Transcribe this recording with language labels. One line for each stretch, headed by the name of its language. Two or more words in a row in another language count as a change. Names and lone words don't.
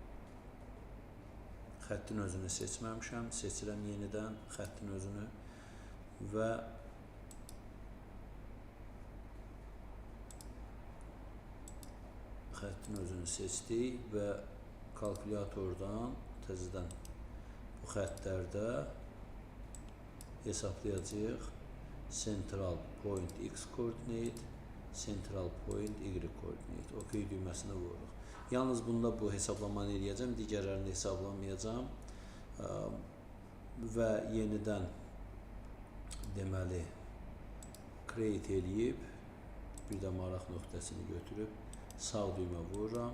Azerbaijani: xəttin özünü seçməmişəm, seçirəm yenidən xəttin özünü və xəttin özünü seçdik və kalkulyatordan təzədən bu xəttlərdə hesablayacağıq
English: central point
Azerbaijani: x koordinat,
English: central point
Azerbaijani: y koordinat. OK düyməsini vururuq. Yalnız bunda bu hesablamanı eləyəcəm, digərlərini hesablamayacağım və yenidən deməli create eləyib bir də maraq nöqtəsini götürüb sağ düymə vururam.